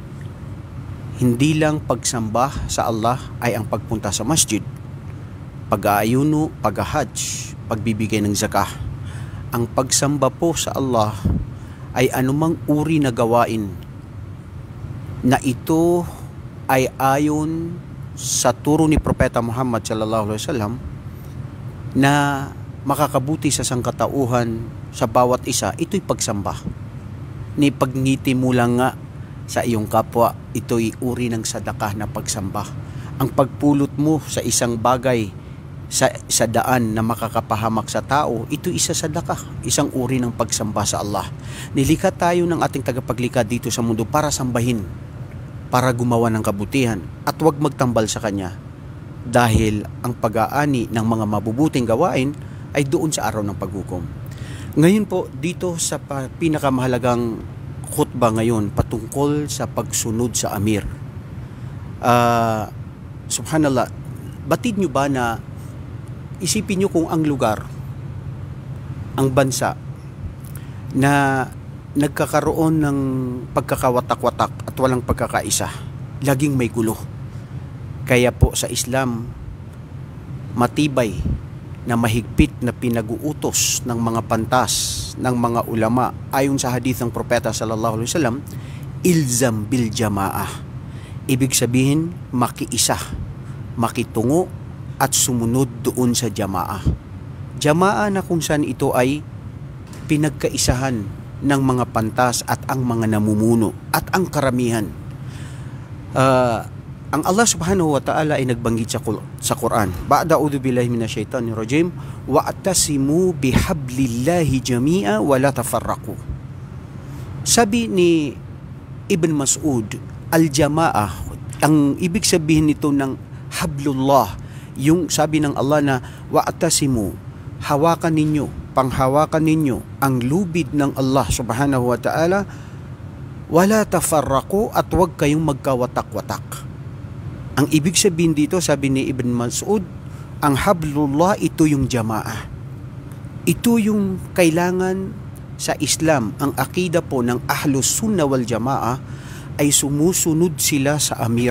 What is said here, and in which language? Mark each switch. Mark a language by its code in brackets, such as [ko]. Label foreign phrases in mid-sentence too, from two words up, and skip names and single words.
[tl] Hindi lang pagsamba sa Allah ay ang pagpunta sa masjid, pag-aayuno, pag-hajj, pagbibigay ng zakah. Ang pagsamba po sa Allah ay anumang uri na gawain na ito ay ayon sa turo ni Propeta Muhammad [ar] صلى الله عليه وسلم, [tl] na makakabuti sa sangkatauhan sa bawat isa. Ito'y pagsamba. Ni pagngiti mo lang nga sa iyong kapwa, ito'y uri ng sadakah na pagsamba. Ang pagpulot mo sa isang bagay sa daan na makakapahamak sa tao, ito'y isa sadakah, isang uri ng pagsamba sa Allah. Nilikha tayo ng ating tagapaglikha dito sa mundo para sambahin, para gumawa ng kabutihan, at huwag magtambal sa Kanya, dahil ang pag-aani ng mga mabubuting gawain ay doon sa araw ng paghukom. Ngayon po, dito sa pinakamahalagang khutbah ngayon, patungkol sa pagsunod sa amir. Subhanallah, batid nyo ba na isipin nyo kung ang lugar, ang bansa, na nagkakaroon ng pagkakawatak-watak at walang pagkakaisa, laging may gulo. Kaya po sa Islam, matibay na mahigpit na pinag-uutos ng mga pantas ng mga ulama, ayon sa hadith ng Propeta [ar] صلى الله عليه وسلم, الزم بالجماعة. [tl] Ibig sabihin, makiisa, makitungo at sumunod doon sa jamaah. Jamaah na kung saan ito ay pinagkaisahan ng mga pantas at ang mga namumuno at ang karamihan. Ang Allah [ar] سبحانه وتعالى [tl] ay nagbanggit sa Quran, [ar] بعد أعوذ بالله من الشيطان الرجيم واعتصموا بحبل الله جميعا ولا تفرقوا. [tl] Sabi ni Ibn Mas'ud, al-jama'ah, ang ibig sabihin nito ng hablullah, yung sabi ng Allah na wa'tasimu, hawakan ninyo, panghawakan ninyo ang lubid ng Allah [ar] سبحانه وتعالى, ولا تفرقوا, [tl] at huwag kayong magkawatak-watak. Ang ibig sabihin dito, sabi ni Ibn Mas'ud, ang hablullah, ito yung jamaah. Ito yung kailangan sa Islam. Ang akida po ng [ar] أهل السنة والجماعة [tl] ay sumusunod sila sa amir.